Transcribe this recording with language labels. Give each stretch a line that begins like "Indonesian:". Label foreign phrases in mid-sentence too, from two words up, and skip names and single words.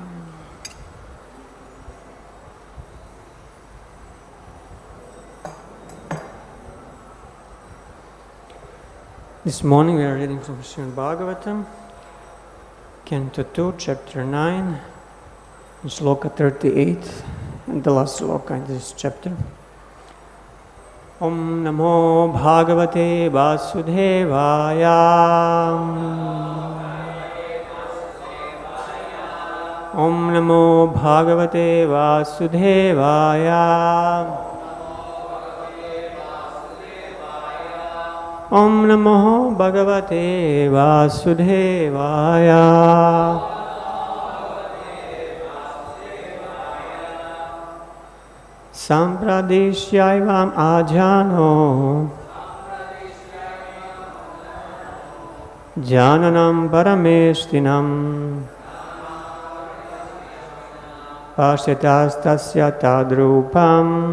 English: This morning we are reading from Srimad-Bhāgavatam, Canto 2, Chapter 9, and Sloka 38, and the last sloka in this chapter.
Sanskrit: ॐ नमो भगवते वासुदेवाय. ॐ नमो भगवते वासुदेवाय. ॐ नमो भगवते वासुदेवाय. सम्प्रदिश्यैवम् अजनो जनानां परमेष्ठिनम् पश्यतस् तस्य रूपम्